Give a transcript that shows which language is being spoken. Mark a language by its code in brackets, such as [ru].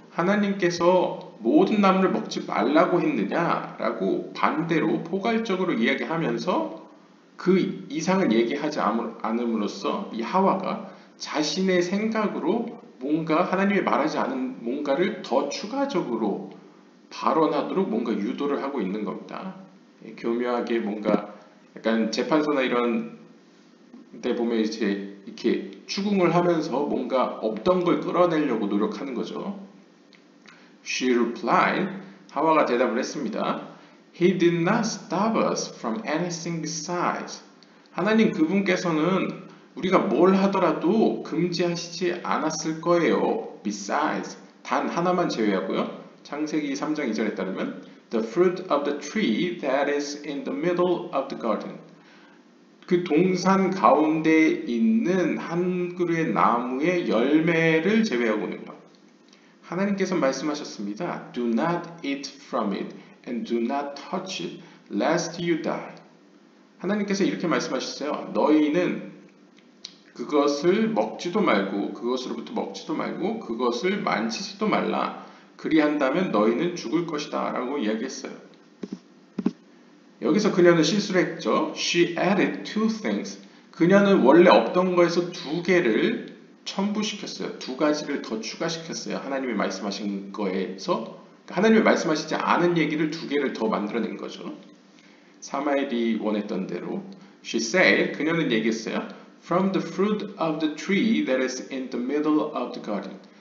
[ko] 하나님께서 모든 나무를 먹지 말라고 했느냐라고 반대로 포괄적으로 이야기하면서 그 이상을 얘기하지 않음으로써 이 하와가 자신의 생각으로 뭔가 하나님이 말하지 않은 뭔가를 더 추가적으로 발언하도록 뭔가 유도를 하고 있는 겁니다. 교묘하게 뭔가 약간 재판소나 이런 데 보면 이제 이렇게 추궁을 하면서 뭔가 없던 걸 끌어내려고 노력하는 거죠. [en] She replied, [ko] 하와가 대답을 했습니다. [en] He did not stop us from anything besides. [ko] 하나님 그분께서는 우리가 뭘 하더라도 금지하시지 않았을 거예요. Besides, 단 하나만 제외하고요. 창세기 3장 2절에 따르면 [en] The fruit of the tree that is in the middle of the garden. [ko] 그 동산 가운데 있는 한 그루의 나무의 열매를 제외하고는요. 하나님께서 말씀하셨습니다. [en] Do not eat from it and do not touch it lest you die. [ko] 하나님께서 이렇게 말씀하셨어요. 너희는 그것을 먹지도 말고 그것으로부터 먹지도 말고 그것을 만지지도 말라. 그리한다면 너희는 죽을 것이다 라고 이야기했어요. 여기서 그녀는 실수를 했죠. [en] She added two things. [ko] 그녀는 원래 없던 거에서 두 개를 첨부시켰어요. 두 가지를 더 추가시켰어요. 하나님이 말씀하신 거에서 하나님이 말씀하시지 않은 얘기를 두 개를 더 만들어낸 거죠. 사마엘이 원했던 대로 [en] She said, [ko] 그녀는 얘기했어요. [en] From the fruit of the tree that is in the middle of the garden.